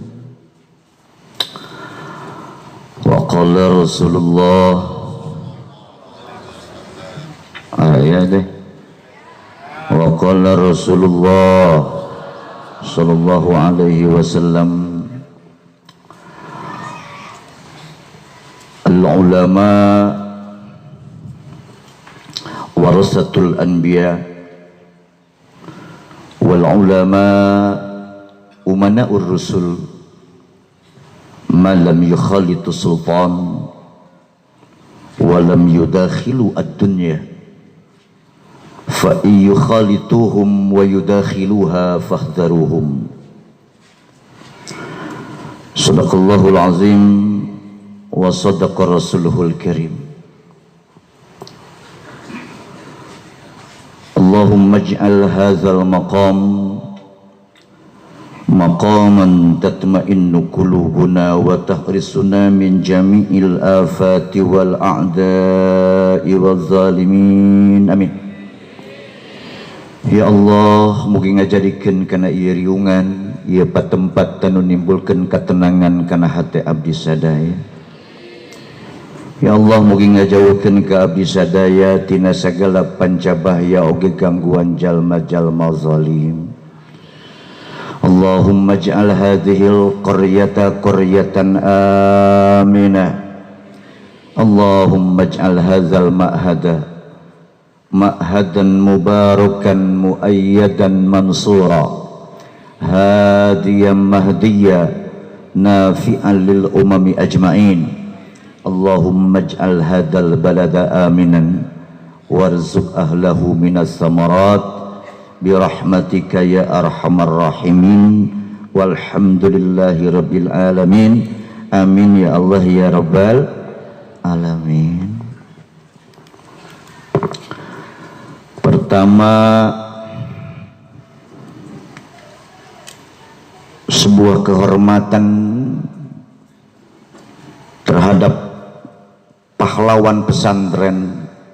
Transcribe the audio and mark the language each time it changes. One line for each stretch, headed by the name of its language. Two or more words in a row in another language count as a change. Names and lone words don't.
Arabic: وقال رسول الله وقال رسول الله صلى الله عليه وسلم العلماء ورثة الأنبياء والعلماء أمناء الرسل ما لم يخالطوا السلطان ولم يداخلوا الدنيا فيخالطهم ويداخلها فاحذروهم. صدق الله العظيم وصدق رسوله الكريم. اللهم اجعل هذا المقام مقاما تطمئن قلوبنا وتحرسنا من جميع الآفات والأعداء والظالمين، آمين. يا الله,
Sundanese: mugi ngajadikeun kana ieu riungan ieu patempat anu nimbulkeun katenangan kana hate abdi sadaya.
Arabic: يا الله,
Sundanese: mugi ngajauhkeun ka abdi sadaya tina sagala pancabahya oge gangguan jalma-jalma zalim.
Arabic: اللهم اجعل هذه القرية قرية آمنة. اللهم اجعل هذا المعهد مباركا مؤيدا منصورا هاديا مهديا نافعا للأمم أجمعين. اللهم اجعل هذا البلد آمنا وارزق أهله من الثمرات برحمتك يا أرحم الراحمين والحمد لله رب العالمين, آمين يا الله يا رب العالمين.
Indonesian: Pertama, sebuah kehormatan terhadap pahlawan pesantren